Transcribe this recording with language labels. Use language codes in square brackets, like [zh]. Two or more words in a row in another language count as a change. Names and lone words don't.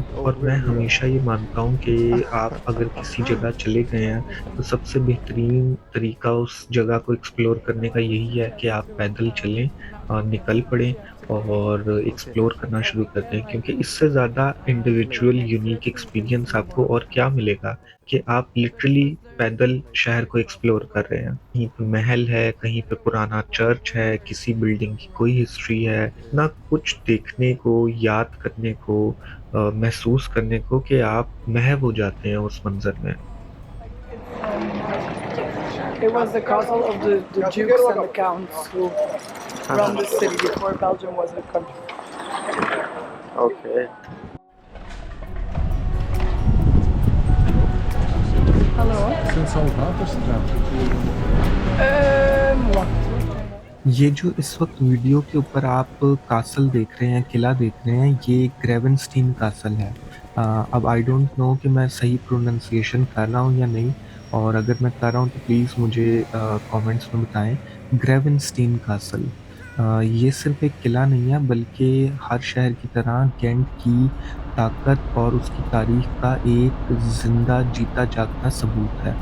[hi] और मैं हमेशा ये मानता हूँ कि आप अगर किसी जगह चले गए हैं तो सबसे बेहतरीन तरीका उस जगह को एक्सप्लोर करने का यही है कि आप पैदल चलें, निकल पड़ें और एक्सप्लोर करना शुरू कर दें क्योंकि इससे ज़्यादा [en] individual unique experience [hi] आपको और क्या मिलेगा कि आप लिटरली पैदल शहर को एक्सप्लोर कर रहे हैं। कहीं पे महल है, कहीं पे पुराना चर्च है, किसी बिल्डिंग की कोई हिस्ट्री है, ना कुछ देखने को, याद करने को, महसूस करने को कि आप महव हो जाते हैं उस मंजर में। [en] It was the castle of the dukes and the counts who run the city before Belgium was a country. Okay. [nl] Hallo? Wacht. [hi] ये जो इस वक्त वीडियो के ऊपर आप कासल देख रहे हैं, किला देख रहे हैं, ये ग्रेवनस्टीन कासल है। अब [en] I don't know [hi] कि मैं सही प्रोनंसिएशन कर रहा हूँ या नहीं और अगर मैं कर रहा हूँ तो प्लीज़ मुझे कमेंट्स में बताएं। ग्रेवनस्टीन कासल ये सिर्फ एक किला नहीं है बल्कि हर शहर की तरह गेंट की ताकत और उसकी तारीख का एक ज़िंदा जीता जागता सबूत है।